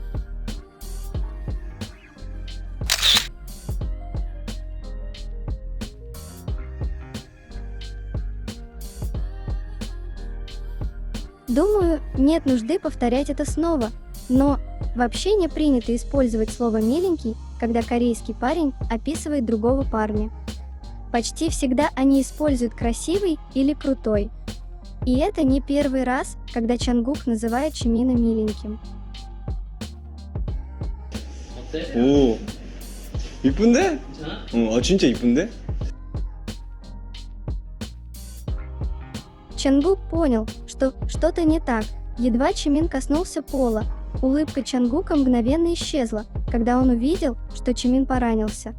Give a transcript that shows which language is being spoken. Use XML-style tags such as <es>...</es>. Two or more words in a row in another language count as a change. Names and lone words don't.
<ru>Думаю, нет нужды повторять это снова, но вообще не принято использовать слово «миленький», когда корейский парень описывает другого парня. Почти всегда они используют «красивый» или «крутой». И это не первый раз, когда Чангук называет Чимина миленьким.</ru> <ko>오, 이쁜데? 진짜 이쁜데?</ko> <ru>Чангук понял, что что-то не так. Едва Чимин коснулся пола, улыбка Чангука мгновенно исчезла, когда он увидел, что Чимин поранился.</ru>